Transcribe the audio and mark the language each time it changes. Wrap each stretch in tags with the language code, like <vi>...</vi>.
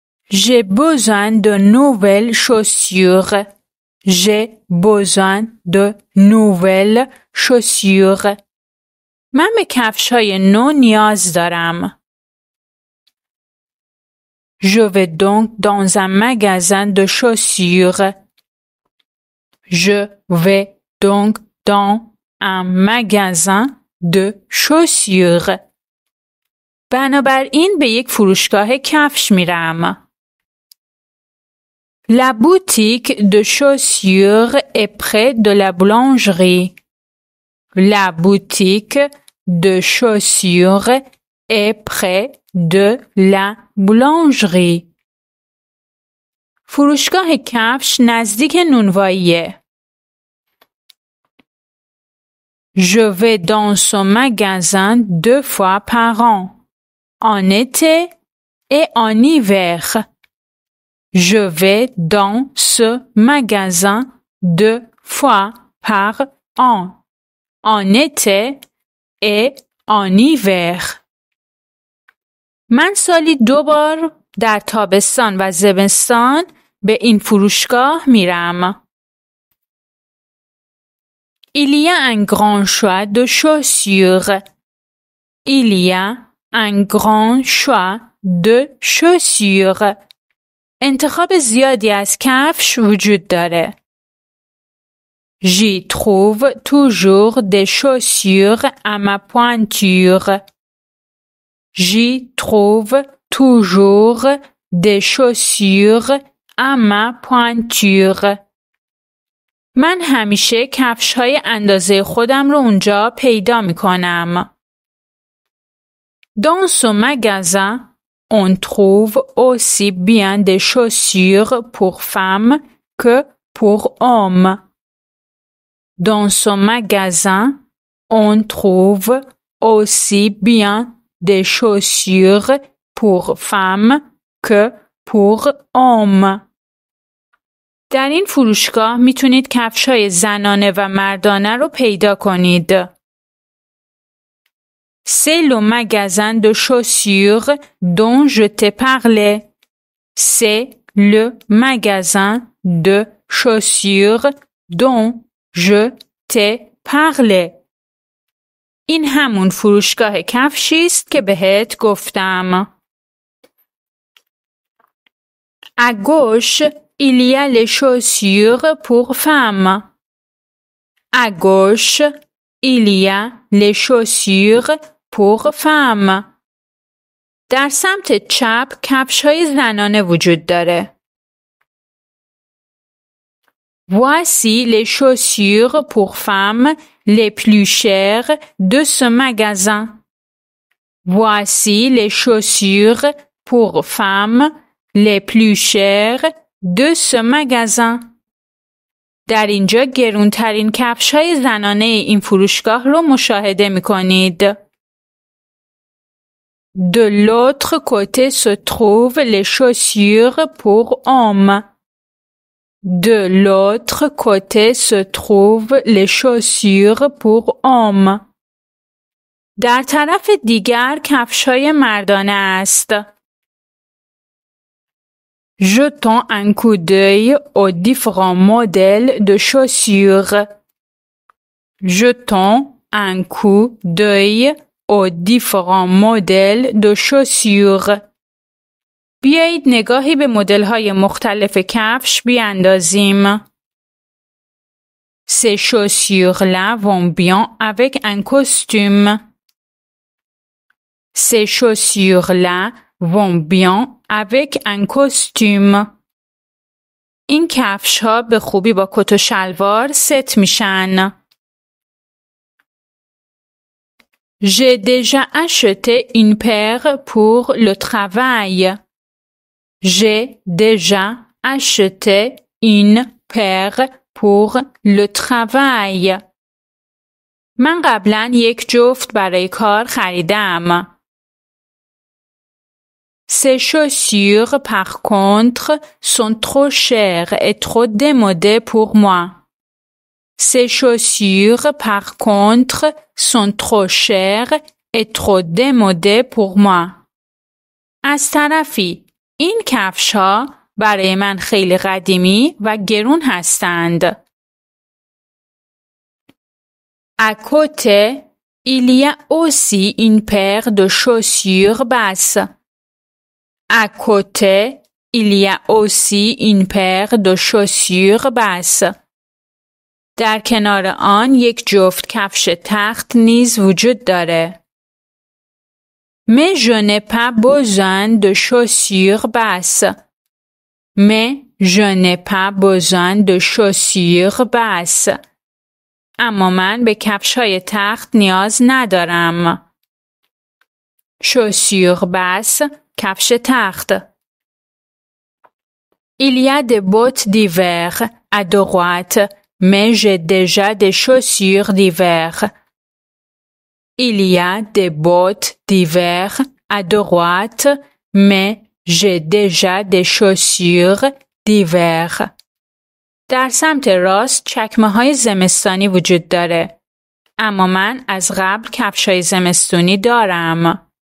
<fr>J'ai besoin de nouvelles chaussures. J'ai besoin de nouvelles chaussures.</fr> <fa>من به کفش‌های نو نیاز دارم.</fa> <fr>Je vais donc dans un magasin de chaussures. Je vais donc dans un magasin de chaussures.</fr> <fa>بنابراین به یک فروشگاه کفش میرم.</fa> <fr>La boutique de chaussures est près de la boulangerie. La boutique de chaussures est près de la boulangerie.</fr> <fa>فروشگاه کفش نزدیک نونواییه.</fa> <fr>Je vais dans ce magasin 2 fois par an, en été et en hiver. Je vais dans ce magasin 2 fois par an, en été et en hiver.</fr> <fa>من سالی 2 بار در تابستان و زمستان به این فروشگاه میرم.</fa> <fr>Il y a un grand choix de chaussures. Il y a un grand choix de chaussures.</fr> <fa>انتخاب زیادی از کفش وجود داره.</fa> <fr>J'y trouve toujours des chaussures à ma pointure. J'y trouve toujours des chaussures à ma pointure.</fr> <fa>من همیشه کفش‌های اندازه خودم رو اونجا پیدا می‌کنم.</fa> <fr>Dans ce magasin, on trouve aussi bien des chaussures pour femmes que pour hommes. Dans ce magasin, on trouve aussi bien des chaussures pour femmes que pour hommes.</fr> <fa>در این فروشگاه میتونید کفش‌های زنانه و مردانه رو پیدا کنید.</fa> <fr>C'est le magasin de chaussures dont je t'ai parlé. C'est le magasin de chaussures dont je t'ai parlé.</fr> <fa>این همون فروشگاه کفشی است که بهت گفتم.</fa> <fr>À gauche, il y a les chaussures pour femmes. À gauche, il y a les chaussures pour femmes.</fr> <fa>در سمت چپ کفش‌های زنانه وجود داره.</fa> <fr>Voici les chaussures pour femmes les plus chères de ce magasin. Voici les chaussures pour femmes les plus chères de ce magasin.</fr> <fa>در اینجا گرونترین کفش‌های زنانه این فروشگاه رو مشاهده می‌کنید.</fa> <fr>De l'autre côté se trouvent les chaussures pour hommes. De l'autre côté se trouvent les chaussures pour hommes.</fr> <fa>در طرف دیگر کفش‌های مردانه است.</fa> <fr>Jetons un coup d'œil aux différents modèles de chaussures. Jetons un coup d'œil aux différents modèles de chaussures.</fr> <fa>بیایید نگاهی به مدل‌های مختلف کفش بیاندازیم.</fa> <fr>Ces chaussures-là vont bien avec un costume. Ces chaussures-là vont bien avec un costume.</fr> <fa>این کفش‌ها به خوبی با کت و شلوار ست میشن.</fa> <fr>J'ai déjà acheté une paire pour le travail. J'ai déjà acheté une paire pour le travail.</fr> <fa>من قبلا یک جفت برای کار خریدم.</fa> <fr>Ces chaussures par contre sont trop chères et trop démodées pour moi. Ces chaussures par contre sont trop chères et trop démodées pour moi.</fr> <fa>از طرفی این کفش‌ها برای من خیلی قدیمی و گرون هستند.</fa> <fr>À côté, il y a aussi une paire de chaussures basses. À côté, il y a aussi une paire de chaussures basses.</fr> <fa>در کنار آن یک جفت کفش تخت نیز وجود داره.</fa> <fr>Mais je n'ai pas besoin de chaussures basses. Mais je n'ai pas besoin de chaussures basses.</fr> <fa>اما من به کفش‌های تخت نیاز ندارم.</fa> <fr>Chaussures basses،</fr> <fa>کفش تخت.</fa> <fr>Il y a des bottes d'hiver à droite, mais j'ai déjà des chaussures d'hiver. Il y a des bottes d'hiver à droite, mais j'ai déjà des chaussures d'hiver.</fr> <fa>در سمت راست چکمه‌های زمستانی وجود داره. اما من از قبل کفش‌های زمستونی دارم.</fa>